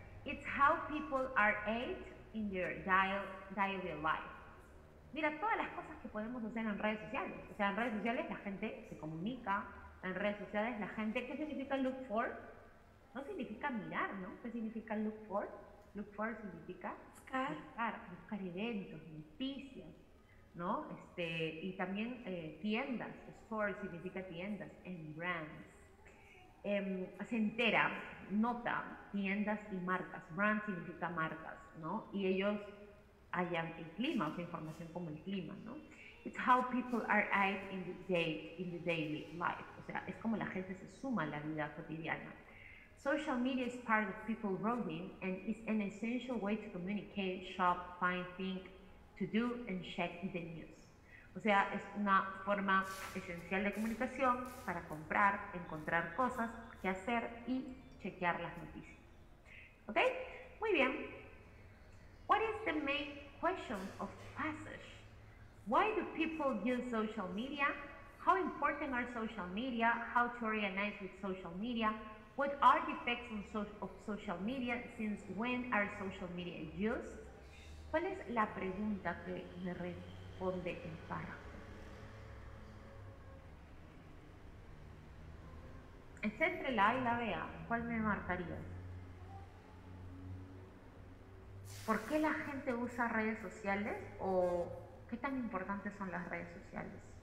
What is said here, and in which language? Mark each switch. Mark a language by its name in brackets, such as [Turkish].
[English] It's how people are ate in their daily life. [Spanish] Mira, todas las cosas que podemos hacer en redes sociales. O sea, en redes sociales la gente se comunica, en redes sociales la gente, ¿qué significa look for? No significa mirar, ¿no? ¿Qué significa look for? Look for significa buscar eventos, noticias, ¿no? Y también tiendas, store significa tiendas, [English] and brands. [Spanish] Se entera, nota, tiendas y marcas. Brand significa marcas, ¿no? Y ellos hallan el clima, o sea, información como el clima, ¿no? [English] It's how people are in the daily life. [Spanish] O sea, es como la gente se suma a la vida cotidiana. [English] Social media is part of people's routine and is an essential way to communicate, shop, find, think, to do, and check the news. [Spanish] O sea, es una forma esencial de comunicación para comprar, encontrar cosas que hacer y chequear las noticias. ¿Ok? Muy bien. [English] What is the main question of passage? Why do people use social media? How important are social media? How to organize with social media? What are the effects of social media? Since when are social media used? [Spanish] ¿Cuál es la pregunta que me responde el párrafo? Está entre la A y la B. ¿Cuál me marcarías? ¿Por qué la gente usa redes sociales o qué tan importantes son las redes sociales?